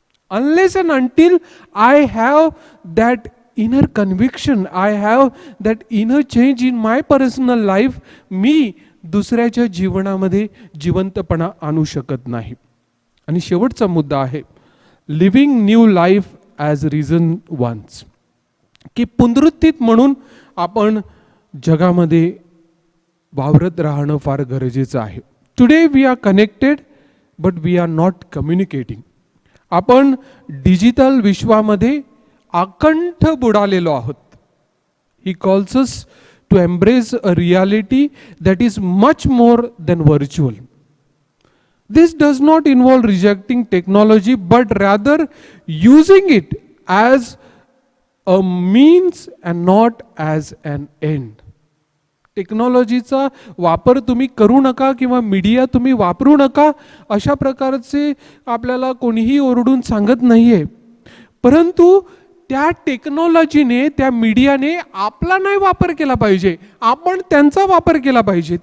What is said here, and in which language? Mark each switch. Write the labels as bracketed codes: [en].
[en] unless and until I have that inner conviction, I have that inner change in my personal life, [mr] मी दुसऱ्याच्या जीवनामध्ये जिवंतपणा आणू शकत नाही. आणि शेवटचा मुद्दा आहे [en] Living new life as risen ones. [mr] की पुनरुत्थित म्हणून आपण जगामध्ये वावरत राहणं फार गरजेचं आहे. [en] Today we are connected but we are not communicating. [mr] आपण डिजिटल विश्वामध्ये अकंठ बुडालेलो आहोत. [en] He calls us to embrace a reality that is much more than virtual. This does not involve rejecting technology, but rather using it as a means and not as an end. [mr] टेक्नॉलॉजीचा वापर तुम्ही करू नका किंवा media तुम्ही वापरू नका अशा प्रकारचे आपल्याला कोणीही ओरडून सांगत नाहीये, परंतु त्या टेक्नॉलॉजीने, त्या मीडियाने आपला नाही वापर केला पाहिजे, आपण त्यांचा वापर केला पाहिजे.